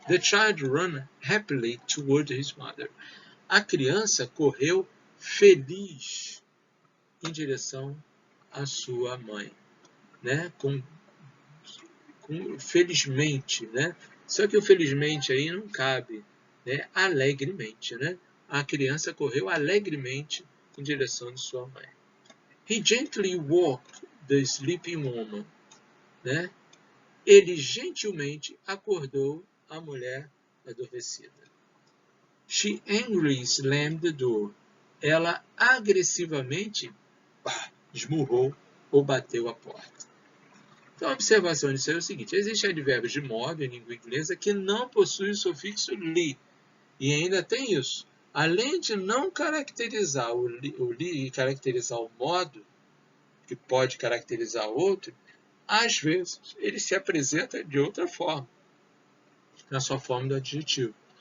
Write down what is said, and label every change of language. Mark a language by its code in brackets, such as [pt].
[en] The child ran happily toward his mother. [pt] A criança correu feliz em direção à sua mãe, né? Felizmente, né? Só que o felizmente aí não cabe, né? Alegremente, né? A criança correu alegremente em direção de sua mãe. [en] He gently woke the sleeping woman, [pt] né? Ele gentilmente acordou a mulher adormecida. [en] She angrily slammed the door. [pt] Ela agressivamente esmurrou ou bateu a porta. Então, a observação disso é o seguinte: existem advérbios de modo em língua inglesa que não possuem o sufixo li. E ainda tem isso. Além de não caracterizar o li e caracterizar o modo, que pode caracterizar outro, às vezes ele se apresenta de outra forma, na sua forma do adjetivo.